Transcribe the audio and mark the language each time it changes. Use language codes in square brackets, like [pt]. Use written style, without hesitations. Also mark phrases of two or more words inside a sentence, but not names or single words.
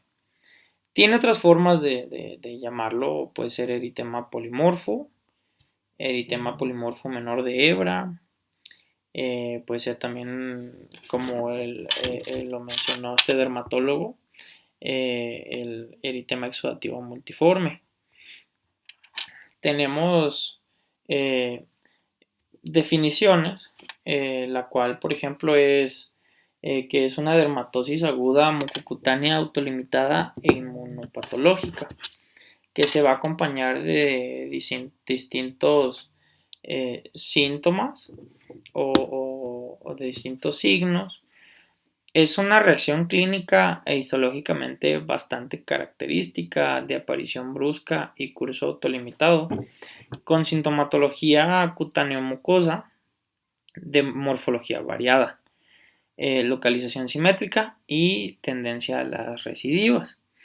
[es] Tiene otras formas de llamarlo, puede ser eritema polimorfo menor de Ebra, puede ser también, como lo mencionó este dermatólogo, el eritema exudativo multiforme. Tenemos definiciones, la cual, por ejemplo, es que es una dermatosis aguda mucocutánea autolimitada e inmunopatológica, que se va a acompañar de distintos síntomas o de distintos signos. Es una reacción clínica e histológicamente bastante característica, de aparición brusca y curso autolimitado, con sintomatología cutáneo-mucosa de morfología variada, localización simétrica y tendencia a las recidivas.